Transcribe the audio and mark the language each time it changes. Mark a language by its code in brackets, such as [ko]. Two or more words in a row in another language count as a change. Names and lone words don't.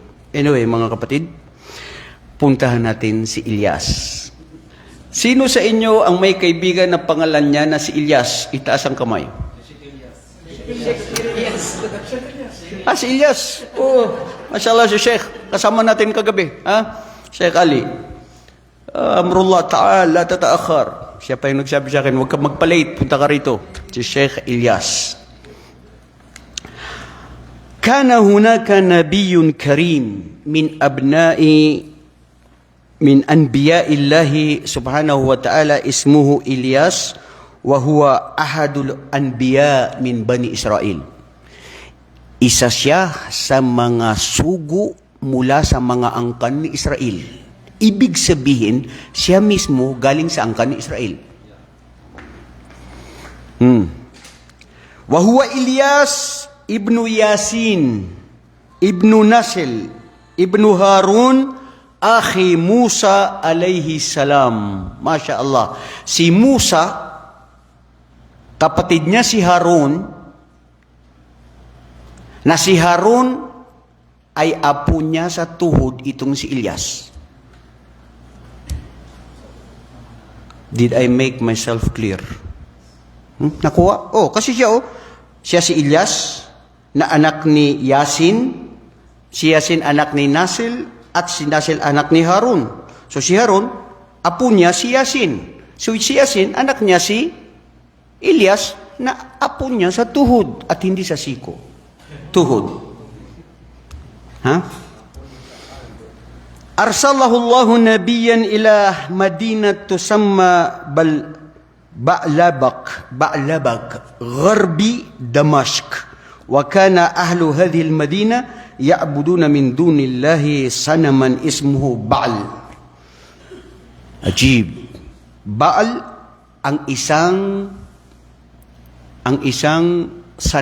[tl] Anyway, mga kapatid, puntahan natin si Ilyas. Sino sa inyo ang may kaibigan na pangalan niya na si Ilyas? Itaas ang kamay. Si Ilyas. Mashallah si Sheikh. Kasama natin kagabi. Sheikh Ali. [ar] أمر الله تعالى تتأخر. [tl] Siya pa yung nagsabi sa akin, huwag ka magpa-late, punta ka rito. Si Sheikh Ilyas. [ar] كان هناك نبي كريم من أنبياء الله سبحانه وتعالى اسمه إلياس وهو أحد الأنبياء من بني إسرائيل. [tl] Isa siya sa mga sugo mula sa mga angkan ni Israel. Ibig sabihin, siya mismo galing sa angkan ni Israel. [ar] وهو إلياس بن ياسين، بن نسيل، بن هارون، أخي موسى عليه السلام. ما شاء الله. [tl] Si Musa, kapatid niya si Harun, na si Harun ay apo niya sa tuhod itong si Ilyas. [en] Did I make myself clear? [tl] Nakuha? Kasi siya si Ilyas, na anak ni Yasin, si Yasin anak ni Nasil, at si Nasil anak ni Harun. So si Harun, apo niya si Yasin. So si Yasin, anak niya si Ilyas, na apo niya sa tuhod at hindi sa siko. Tuhod. [ar] أرسله الله نبيا إلى مدينة تسمى بعلبك، غربي دمشق. وكان أهل هذه المدينة يعبدون من دون الله صنما اسمه بعل. [tl] Ajib. Ba'al ang isang sanam.